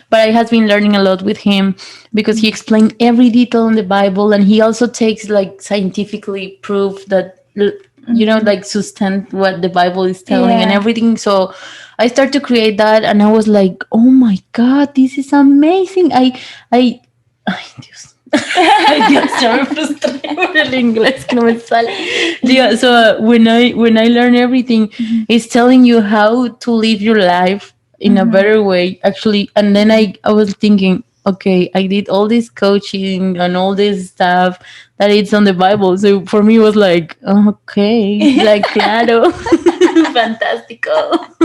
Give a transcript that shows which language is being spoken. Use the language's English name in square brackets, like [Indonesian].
[English] But I has been learning a lot with him because he explained every detail in the Bible, and he also takes like scientifically proof that like sustain what the Bible is telling and everything. So I start to create that, and I was like, oh my god, this is amazing. [Spanish] Ay, Dios. Ay, Dios, ya me frustré por el inglés que no me sale. [English] Yeah, so when I learn everything, it's telling you how to live your life in a better way, actually. And then I was thinking, okay, I did all this coaching and all this stuff that it's on the Bible. So for me, it was like, okay, like, [Spanish] claro, fantastico.